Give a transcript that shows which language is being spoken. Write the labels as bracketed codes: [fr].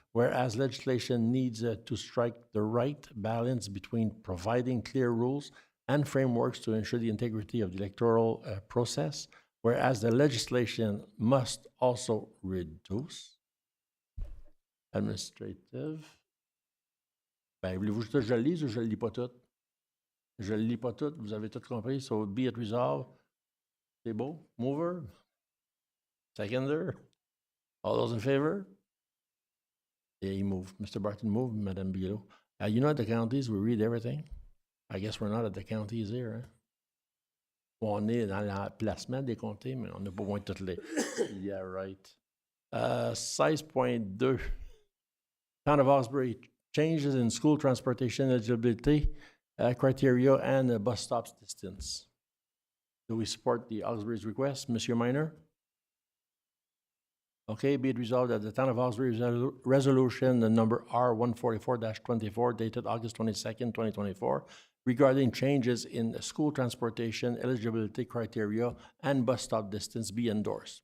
[en] Whereas legislation needs to strike the right balance between providing clear rules and frameworks to ensure the integrity of the electoral process. Whereas the legislation must also reduce administrative. [fr] Ben, voulez-vous que je le lise ou je ne le lis pas tout? Je ne le lis pas tout, vous avez tout compris. [en] So be it resolved. [fr] C'est beau. [en] Mover. Seconder. All those in favor? Yeah, you move. Mr. Barton moved, Madame Bigelow. You know at the counties, we read everything. I guess we're not at the counties here. [fr] Hein? On est dans l'emplacement des comtés, mais on n'a pas moins toutes les. [en] Yeah, right. 16.2. Town of Osbury, changes in school transportation eligibility criteria and bus stops distance. Do we support the Osbury's request? Monsieur Minor? Okay, be it resolved that the Town of Osbury resolution number R144-24 dated August 22nd, 2024, regarding changes in school transportation eligibility criteria and bus stop distance be endorsed.